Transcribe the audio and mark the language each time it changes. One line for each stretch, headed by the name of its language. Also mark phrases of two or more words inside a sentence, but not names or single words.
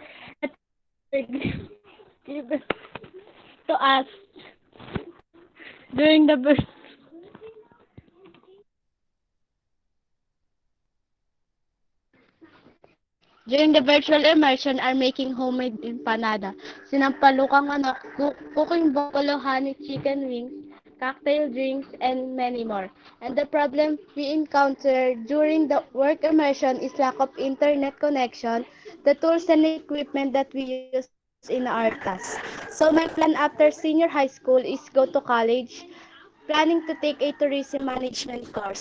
English: That were given to us during the virtual immersion are making homemade empanada,
Filipino: sinampalukang manok,
English: cooking buffalo honey chicken wings, cocktail drinks, and many more. And the problem we encounter during the work immersion is lack of internet connection, the tools and equipment that we use in our task. So my plan after senior high school is go to college, planning to take a tourism management course.